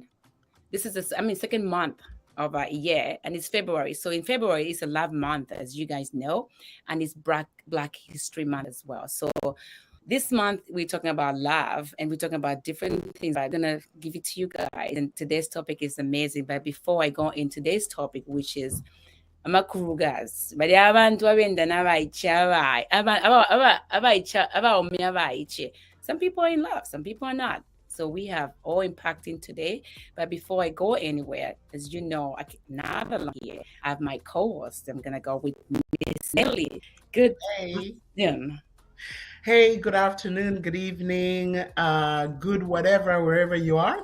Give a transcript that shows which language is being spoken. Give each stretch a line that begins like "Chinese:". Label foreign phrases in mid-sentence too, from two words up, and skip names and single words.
English: This is second month of a year, and it's February. So in February, it's a love month, as you guys know, and it's Black History Month as well. So this month we're talking about love, and we're talking about different things. I'm gonna give it to you guys, and today's topic is amazing. But before I go into today's topic, which is
Bemba: amakurugas bali abantu abenda n'abayica abaomi abayiche.
English: Some people are in love, some people are not. So we have all impacting today. But before I go anywhere, as you know, not alone here. I have my co-host. I'm gonna go with Miss Nelly. Good afternoon. Hey, good afternoon, good evening, good whatever, wherever you are.